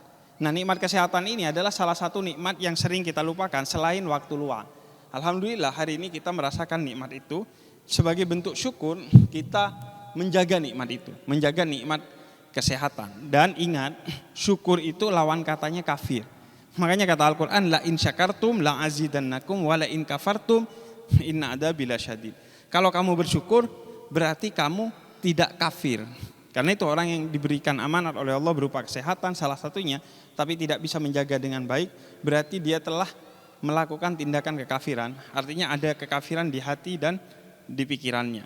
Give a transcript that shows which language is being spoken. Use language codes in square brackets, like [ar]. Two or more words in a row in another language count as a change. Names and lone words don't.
[id] Nah, nikmat kesehatan ini adalah salah satu nikmat yang sering kita lupakan selain waktu luang. Alhamdulillah hari ini kita merasakan nikmat itu. Sebagai bentuk syukur kita menjaga nikmat itu, menjaga nikmat kesehatan. Dan ingat, syukur itu lawan katanya kafir. Makanya kata Al-Quran, [ar] لئن شكرتم لأزيدنكم ولئن كفرتم إن عذابي لشديد. [id] Kalau kamu bersyukur berarti kamu tidak kafir. Karena itu orang yang diberikan amanat oleh Allah berupa kesehatan salah satunya, tapi tidak bisa menjaga dengan baik, berarti dia telah melakukan tindakan kekafiran. Artinya ada kekafiran di hati dan di pikirannya.